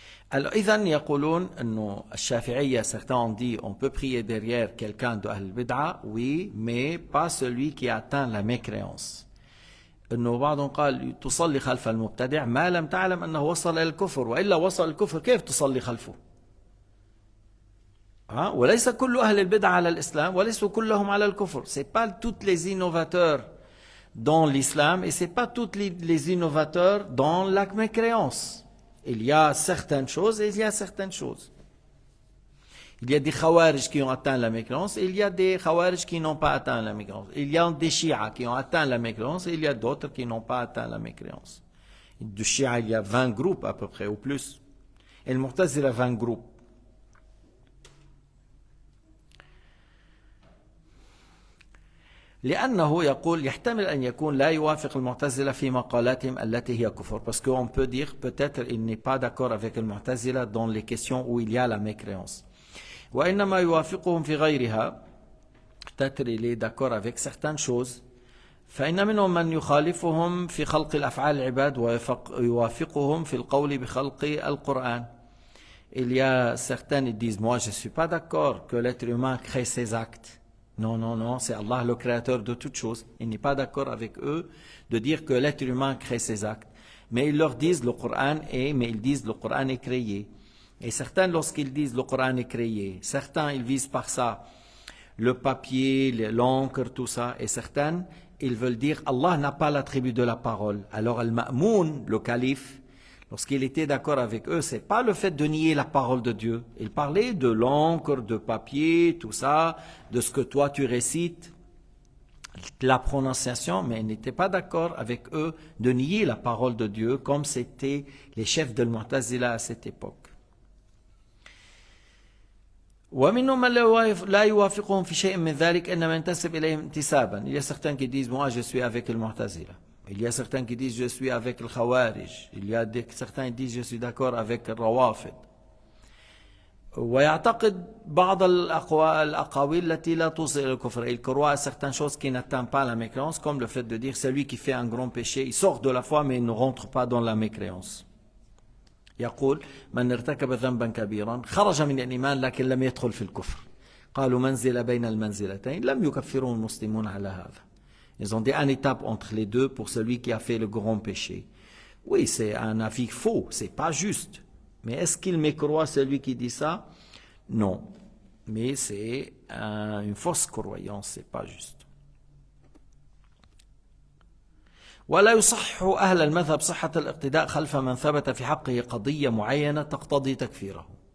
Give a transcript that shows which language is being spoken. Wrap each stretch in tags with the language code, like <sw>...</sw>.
<fr>Alors,</fr> <ar>إذن يقولون أنه الشافعية,</ar> <fr>certains ont dit on peut prier derrière quelqu'un de Ahl al-Bid'a, oui, mais pas celui qui atteint la mécréance.</fr> <ar>أنه بعضهم قال تصلي خلف المبتدع ما لم تعلم أنه وصل إلى الكفر، وإلا وصل الكفر كيف تصلي خلفه؟ وليس كل أهل البدع على الإسلام وليسوا كلهم على الكفر.</ar> <fr>C'est pas tous les innovateurs dans l'islam et c'est pas tous les innovateurs dans la mécréance. Il y a certaines choses et il y a certaines choses. Il y a des khawarij qui ont atteint la mécréance et il y a des khawarij qui n'ont pas atteint la mécréance. Il y a des chiites qui ont atteint la mécréance et il y a d'autres qui n'ont pas atteint la mécréance. Du chiites, il y a 20 groupes à peu près ou plus. Et le mu'tazila, 20 groupes.</fr> <ar>لأنه يقول يحتمل أن يكون لا يوافق المعتزلة في مقالاتهم التي هي كفر.</ar> <fr>Parce qu'on peut dire peut-être il n'est pas d'accord avec le mu'tazila dans les questions où il y a la mécréance.</fr> <ar>وإنما يوافقهم في غيرها.</ar> <fr>Peut-être il est d'accord avec certaines choses.</fr> <ar>فإن منهم من يخالفهم في خلق الأفعال العباد ويوافقهم في القول بخلق القرآن.</ar> <fr>Il y a certains qui disent moi je ne suis pas d'accord que l'être humain crée ses actes. Non, non, non, c'est Allah le créateur de toutes choses. Il n'est pas d'accord avec eux de dire que l'être humain crée ses actes. Mais ils leur disent le Coran mais ils disent le Coran est créé. Et certains, lorsqu'ils disent le Coran est créé, certains, ils visent par ça le papier, l'encre, tout ça. Et certains, ils veulent dire Allah n'a pas l'attribut de la parole. Alors, Al-Ma'moun, le calife, lorsqu'il était d'accord avec eux, c'est pas le fait de nier la parole de Dieu. Il parlait de l'encre, de papier, tout ça, de ce que toi tu récites, la prononciation, mais il n'était pas d'accord avec eux de nier la parole de Dieu, comme c'était les chefs de l'Mu'tazila à cette époque.</fr> <ar>ومنهم من لا يوافقهم في شيء من ذلك إنما ينتسب إليهم انتسابا.</ar> <fr>Il y a certains qui disent moi je suis avec le Mu'tazila. Il y a certains qui disent je suis avec le Khawarij. Il y a certains qui disent je suis d'accord avec le Rawafid.</fr> <ar>ويعتقد بعض الأقاويل التي لا توصل إلى الكفر.</ar> <fr>Il croit à certaines choses qui n'atteignent pas la mécréance, comme le fait de dire celui qui fait un grand péché, il sort de la foi mais il ne rentre pas dans la mécréance.</fr> <ar>يقول من ارتكب ذنبا كبيرا خرج من الإيمان لكن لم يدخل في الكفر. قالوا منزل بين المنزلتين لم يكفرون المسلمون على هذا.</ar> <fr>Ils ont dit une étape entre les deux pour celui qui a fait le grand péché. Oui, c'est un avis faux, c'est pas juste. Mais est-ce qu'il mécroit celui qui dit ça? Non. Mais c'est une fausse croyance, c'est pas juste.</fr> <ar>ولا يصح أهل المذهب صحة الاقتداء خلف من ثبت في حقه قضية معينة تقتضي تكفيره.</ar>